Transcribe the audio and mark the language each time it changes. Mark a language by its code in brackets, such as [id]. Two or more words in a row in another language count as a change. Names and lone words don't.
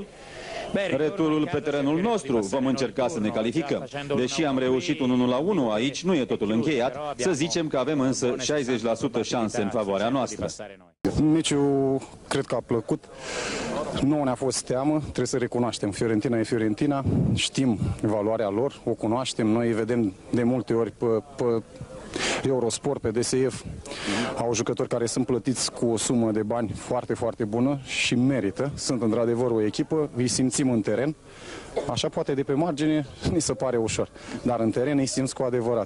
[ro] Returul pe terenul nostru vom încerca să ne calificăm. Deși am reușit un 1-1 aici, nu e totul încheiat. Să zicem că avem însă 60% șanse în favoarea noastră. Meciul cred că a plăcut. Nu ne-a fost teamă, trebuie să recunoaștem. Fiorentina e Fiorentina, știm valoarea lor, o cunoaștem. Noi vedem de multe ori pe Eurosport, pe DSF, au jucători care sunt plătiți cu o sumă de bani foarte, foarte bună și merită. Sunt într-adevăr o echipă, îi simțim în teren. Așa poate de pe margine ni se pare ușor, dar în teren îi simți cu adevărat.